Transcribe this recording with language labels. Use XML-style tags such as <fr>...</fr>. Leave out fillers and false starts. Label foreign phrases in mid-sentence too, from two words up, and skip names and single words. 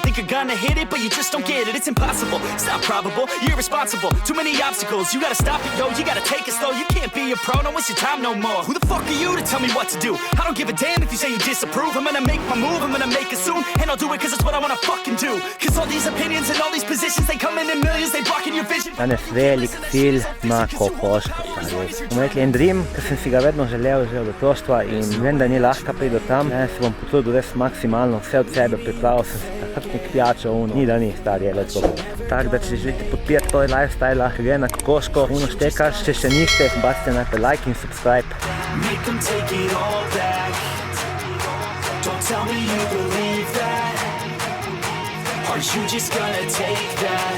<en>Think you're gonna hit it, but you just don't get it. It's impossible, it's not probable, you're irresponsible. Too many obstacles, you gotta stop it, yo. You gotta take it slow, you can't be a pro. Don't waste your time no more. Who the fuck are you to tell me what to do? I don't give a damn if you say you disapprove. I'm gonna make my move, I'm gonna make it soon. And I'll do it cause it's what I wanna fucking do. Cause all these opinions and all these positions, they come in millions, they blocking your vision.</en> <sl>Danes velik cilj na kokoško. Bomo rekli en dream, ki sem si ga vedno želel že od otroštva in vem, da ni lahko priti do tam. Se bom potrudil res maksimalno, vse od sebe pripravil sem si takrat nek pijačo, ni da ni stari,</sl> <en>let's go.</en> <sl>Tako da, če želite podpirati toj lifestyle, gre na kokoško, štekaš, če še niste, bacite najprej like in subscribe.</sl> <en>Make them take it all back. Don't tell me you believe that. Are you just gonna take that?</en>